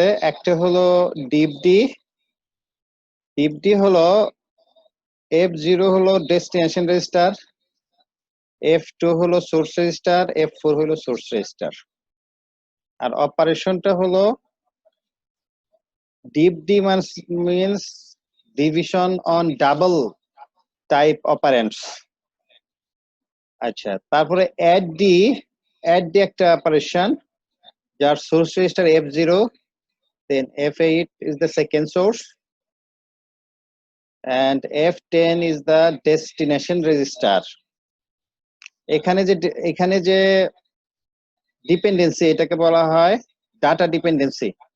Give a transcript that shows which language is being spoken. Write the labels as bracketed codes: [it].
[bn] একটা হলো ডিপডি। ডিপডি হলো F0 হলো ডেস্টিনেশন রেজিস্টার, F2 হলো সোর্স রেজিস্টার, F4 হলো সোর্স রেজিস্টার। [en] আর অপারেশনটা হলো ডিপডি means division on double type operands. [bn] আচ্ছা, তারপরে অ্যাড ডি একটা অপারেশন যার source register F0, [en] then F8 is the second source and F10 is the destination register. [bn] এখানে যে ডিপেন্ডেন্সি, এটাকে বলা হয় ডাটা ডিপেন্ডেন্সি।